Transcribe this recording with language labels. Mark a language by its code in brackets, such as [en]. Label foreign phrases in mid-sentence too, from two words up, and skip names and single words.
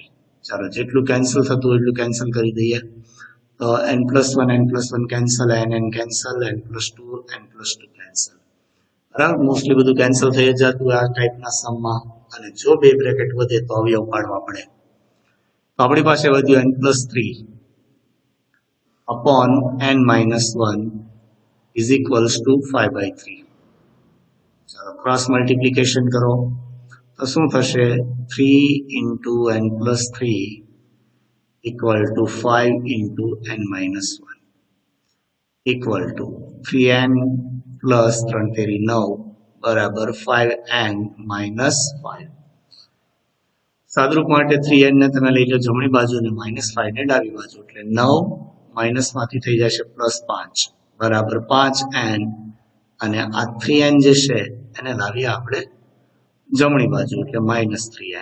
[gu] ચાલો જેટલું કેન્સલ થતું એટલું કેન્સલ કરી દઈએ તો n+1 કેન્સલ, n કેન્સલ, n+2 કેન્સલ બરાબર. મોસ્ટલી બધું કેન્સલ થઈ જતું આ ટાઈપના સમમાં. અને જો બે બ્રેકેટ વધે તો અવયવ પાડવા પડે. તો આપણી પાસે વધ્યું [en] n+3 upon n-1 is equals to 5/3. [gu] ચાલો [en] cross multiplication [gu] કરો તો શું થશે? [en] 3 into n+3 equal to 5 into n-1 equal to 3n plus 3 તેરી 9 બરાબર 5n minus 5. [gu] સાદરૂપ માટે 3n ને તમે લઈ લો જમણી બાજુ અને -5 ને ડાબી બાજુ એટલે 9 માઇનસ માંથી થઈ જશે +5 બરાબર 5n અને આ 3n જે છે એને લાવીએ આપણે જમણી બાજુ એટલે -3n.